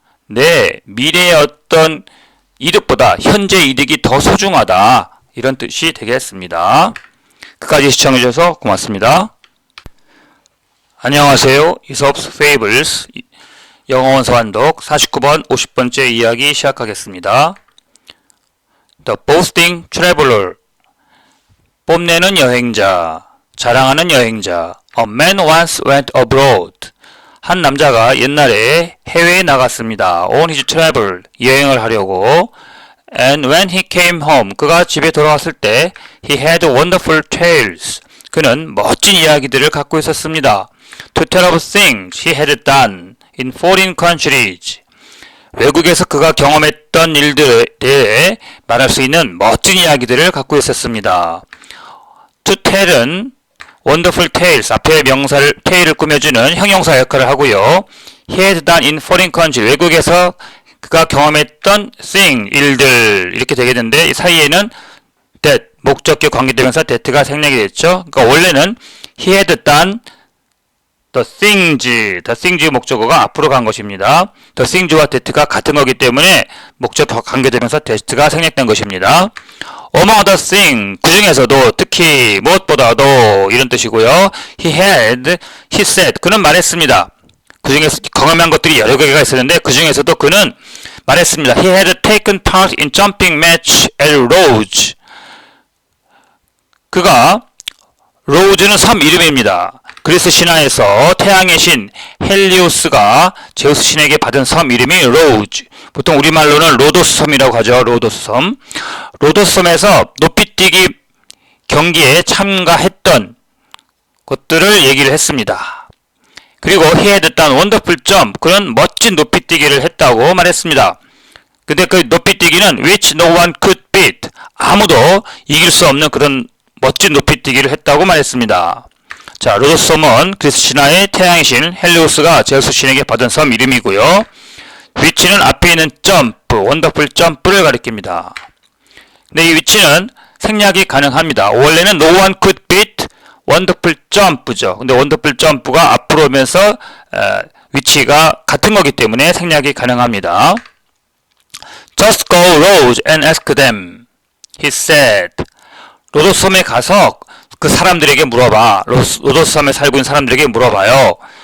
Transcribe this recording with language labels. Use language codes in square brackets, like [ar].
[ko] 네, 미래의 어떤 이득보다 현재 이득이 더 소중하다. 이런 뜻이 되겠습니다. 끝까지 시청해주셔서 고맙습니다. 안녕하세요. 이솝스 Fables 영어원 서한독 49번 50번째 이야기 시작하겠습니다. [en] The Boasting Traveler [ko] 뽐내는 여행자. 자랑하는 여행자. [en] A man once went abroad. [ko] 한 남자가 옛날에 해외에 나갔습니다. [en] On his travel. [ko] 여행을 하려고. [en] And when he came home. [ko] 그가 집에 돌아왔을 때 [en] he had wonderful tales. [ko] 그는 멋진 이야기들을 갖고 있었습니다. [en] To tell of things he had done in foreign countries. [ko] 외국에서 그가 경험했던 일들에 대해 말할 수 있는 멋진 이야기들을 갖고 있었습니다. To tell은 [en] wonderful tales, [ko] 앞에 명사를 tale을 꾸며주는 형용사 역할을 하고요. [en] He had done in foreign country, [ko] 외국에서 그가 경험했던 thing, 일들 이렇게 되겠는데 이 사이에는 that, 목적격 관계대명사 that가 생략이 됐죠. 그러니까 원래는 [en] he had done the things [ko] 목적어가 앞으로 간 것입니다. the things와 that가 같은 거기 때문에 목적 관계대명사 that가 생략된 것입니다. [en] Among other things, [ko] 그 중에서도 특히 무엇보다도 이런 뜻이고요. [en] he said, [ko] 그는 말했습니다. 그 중에서 경험한 것들이 여러 개가 있었는데 그 중에서도 그는 말했습니다. [en] He had taken part in jumping match at Rhodes. [ko] 그가 로즈는 섬 이름입니다. 그리스 신화에서 태양의 신 헬리오스가 제우스 신에게 받은 섬 이름이 로즈. 보통 우리말로는 로도스 섬이라고 하죠. 로도스 섬. 로도스 섬에서 높이뛰기 경기에 참가했던 것들을 얘기를 했습니다. [en] 그리고 he had done wonderful jump. [ko] 그는 멋진 높이뛰기를 했다고 말했습니다. 근데 그 높이뛰기는 [en] which no one could beat. [ko] 아무도 이길 수 없는 그런 멋진 높이뛰기를 했다고 말했습니다. 자, 로도스 섬은 그리스 신화의 태양의 신 헬리오스가 제우스 신에게 받은 섬 이름이고요. 위치는 앞에 있는 점프, 원더풀 점프를 가리킵니다. 근데 이 위치는 생략이 가능합니다. 원래는 [en] no one could beat [ko] 원더풀 점프죠. 근데 원더풀 점프가 앞으로 오면서 위치가 같은 거기 때문에 생략이 가능합니다. [en] Just go Rhodes and ask them, he said. [ko] 로도스 섬에 가서 그 사람들에게 물어봐. 로도스 섬에 살고 있는 사람들에게 물어봐요.